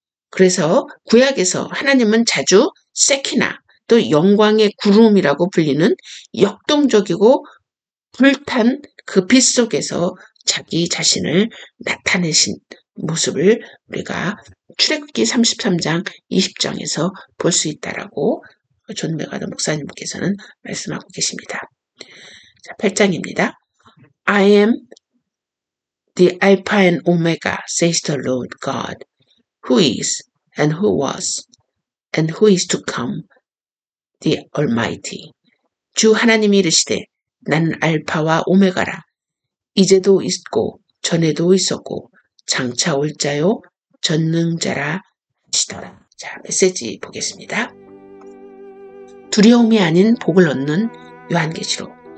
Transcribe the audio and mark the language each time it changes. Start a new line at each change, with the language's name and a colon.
Korean: 그래서 구약에서 하나님은 자주 세키나 또 영광의 구름이라고 불리는 역동적이고 불탄 그 빛 속에서 자기 자신을 나타내신 모습을 우리가 출애굽기 33장 20장에서 볼 수 있다라고 존 메가더 목사님께서는 말씀하고 계십니다. 자, 8장입니다.
English: I am the Alpha and Omega, says the Lord God, who is and who was and who is to come, the Almighty.
Korean: 주 하나님이 이르시되 나는 알파와 오메가라. 이제도 있고 전에도 있었고 장차 올 자요 전능자라 하시더라. 자, 메시지 보겠습니다. 두려움이 아닌 복을 얻는 요한계시록.